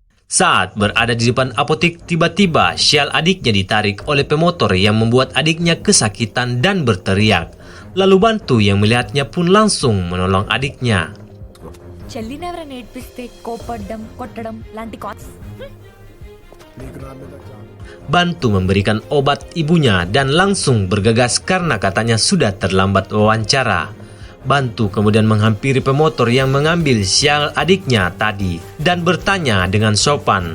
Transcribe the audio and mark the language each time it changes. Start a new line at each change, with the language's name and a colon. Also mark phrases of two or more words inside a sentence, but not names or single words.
Indonesian: Saat berada di depan apotek, tiba-tiba Syal adiknya ditarik oleh pemotor yang membuat adiknya kesakitan dan berteriak. Lalu Bantu yang melihatnya pun langsung menolong adiknya.
Telugu: చెల్లిని ఎవరైనా ఏడ్పిస్తే కోపడ్డం కొట్టడం లాంటి
Indonesian: Bantu memberikan obat ibunya dan langsung bergegas karena katanya sudah terlambat wawancara. Bantu kemudian menghampiri pemotor yang mengambil Syal adiknya tadi dan bertanya dengan sopan.